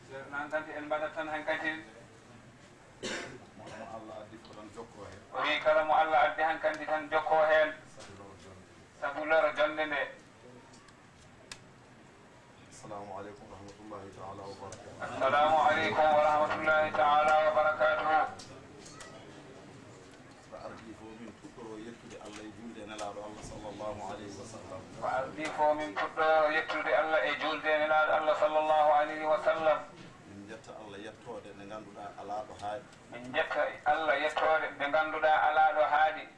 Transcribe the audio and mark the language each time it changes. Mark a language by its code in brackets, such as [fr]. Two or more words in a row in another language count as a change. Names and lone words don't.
[ff] Nan tan en mbaɗat tan hankkadi. Mo Allah addi ko tan jokkoo heen. O wii kala mo Allah addi hankkandi tan jokkoo heen. Sabu loro jonde nde. [ar] السلام عليكم ورحمة الله تعالى وبركاته. السلام عليكم ورحمة الله تعالى وبركاته. [ff] Mbaɗa ardi fo min puɗɗoro yettude Allah e julde e Nelaɗo Allah [ar] صلى الله عليه وسلم. [ff] Mbaɗa ardi fo min puɗɗoro yettude Allah e julde e Nelaɗo Allah [ar] صلى الله عليه وسلم. [ff] Min jetta Allah yettode nde ganduɗa ala ɗo haaɗi. Min jetta Allah yettore ɓe ganduɗa ala ɗo haadi.